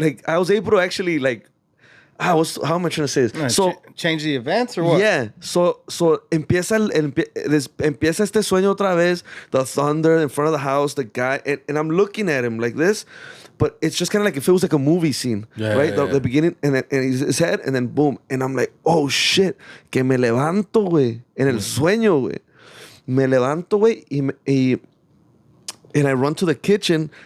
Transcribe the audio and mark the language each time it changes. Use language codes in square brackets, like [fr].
[en] Like, I was able to actually like. How am I trying to say this? No, so change the events or what? Yeah. [es] So empieza este sueño otra vez. [en] The thunder in front of the house, the guy, and I'm looking at him like this, but it's just kind of like if it was like a movie scene, right? The beginning and his head, and then boom, and I'm like, oh shit, [es] que me levanto, güey, en el sueño, güey. Me levanto, güey, [en] and I run to the kitchen.